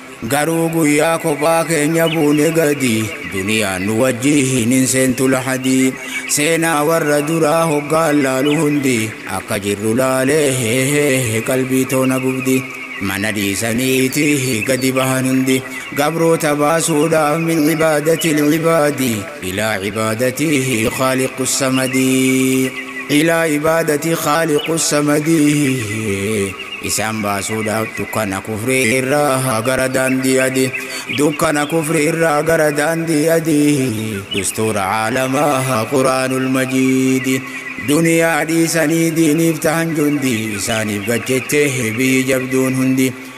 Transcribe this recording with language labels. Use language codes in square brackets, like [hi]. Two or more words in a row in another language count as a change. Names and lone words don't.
[om] Garuu guyyaa kophaa keenya buune gadi, duniyaan nu wajjiin hin seentu lahadi. Seenaa warra duraa hoggaa laalu hundi, akka jirru laalee qalbii toona gubdi. Mana dhiisaniiti gadi bahan hundi, gabroota baasuudhaaf [ar] من عبادة العباد. إلى عبادته خالق الصمد، إلى عبادة خالق الصمد. [om] Isaan baasuudhaaf dukkana kufrii irraa gara daandii adii, dukkana kufrii irraa gara daandii adii. Dustuura aalamaa Qur'aanul Majiid. Duniyaa dhiisanii diiniif tahan jundi, isaaniif gajjette biyyi jabduun hundi.